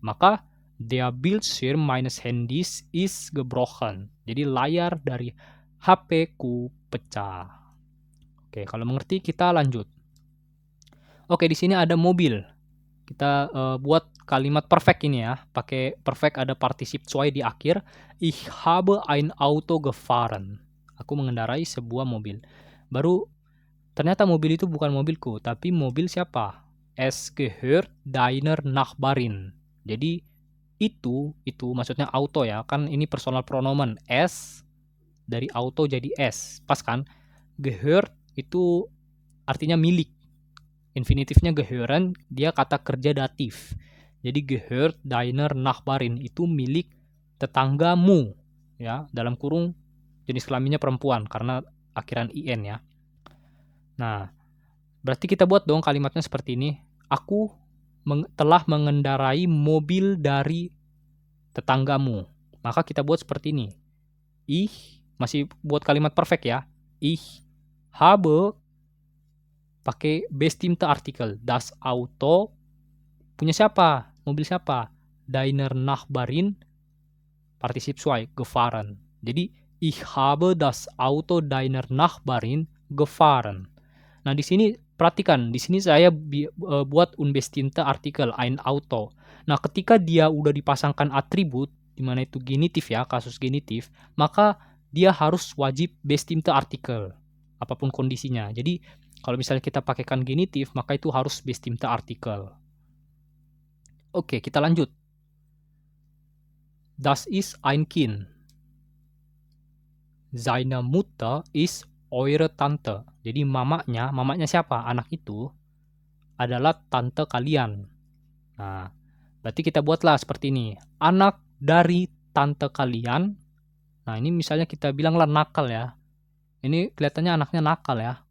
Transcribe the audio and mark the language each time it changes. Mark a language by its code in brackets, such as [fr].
[id] Maka [de] der Bildschirm meines Handys ist gebrochen. [id] Jadi layar dari HP-ku pecah. Oke, kalau mengerti kita lanjut. Oke, di sini ada mobil. Kita buat kalimat perfect ini ya. Pakai perfect ada particip zwei di akhir. [de] Ich habe ein Auto gefahren. [id] Aku mengendarai sebuah mobil. Baru ternyata mobil itu bukan mobilku, tapi mobil siapa? [de] Es gehört deiner Nachbarin. [id] Jadi itu maksudnya auto ya. Kan ini personal pronomen. Es dari auto jadi es. Pas kan? Gehört itu artinya milik. Infinitifnya gehören, dia kata kerja datif. Jadi [de] gehört deiner Nachbarin [id] itu milik tetanggamu. Ya, dalam kurung jenis kelaminnya perempuan karena akhiran in ya. Nah, berarti kita buat dong kalimatnya seperti ini. Aku telah mengendarai mobil dari tetanggamu. Maka kita buat seperti ini. Ich, masih buat kalimat perfect ya. [de] Ich habe, [id] pakai [de] bestimmte Artikel. Das Auto, [id] punya siapa? Mobil siapa? [de] Deiner Nachbarin, particip zwei, gefahren. [id] Jadi, [de] ich habe das Auto deiner Nachbarin gefahren. [id] Nah, di sini perhatikan, di sini saya buat unbestimmte Artikel, [de] ein Auto. [id] Nah, ketika dia udah dipasangkan atribut, di mana itu genitif ya, kasus genitif, maka dia harus wajib bestimmte Artikel, apapun kondisinya. Jadi, kalau misalnya kita pakaikan genitif, maka itu harus bestimmte Artikel. Oke, kita lanjut. [de] Das ist ein Kind. Seine Mutter ist eure Tante. [id] Jadi mamanya siapa? Anak itu adalah tante kalian. Nah, berarti kita buatlah seperti ini. Anak dari tante kalian. Nah, ini misalnya kita bilanglah nakal ya. Ini kelihatannya anaknya nakal ya.